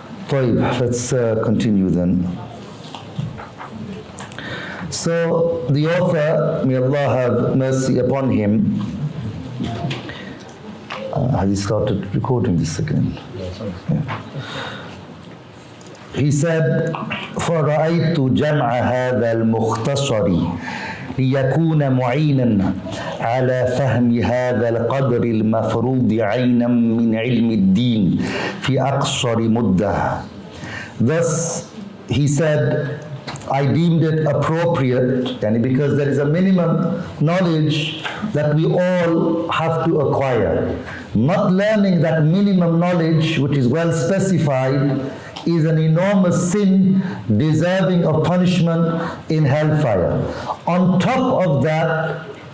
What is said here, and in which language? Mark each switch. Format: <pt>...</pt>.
<en>Let's continue then. So the author, may Allah have mercy upon him, has he started recording this again? Yeah. He said,</en> <ar>فَرَأَيْتُ جَمْعَ هَذَا الْمُخْتَصَرِ لِيَكُونَ مُعِينًا على فهم هذا القدر المفروض عينا من علم الدين في أقصر مدة.</ar> <en>Thus, he said, I deemed it appropriate, because there is a minimum knowledge that we all have to acquire. Not learning that minimum knowledge, which is well specified, is an enormous sin deserving of punishment in hellfire. On top of that,</en>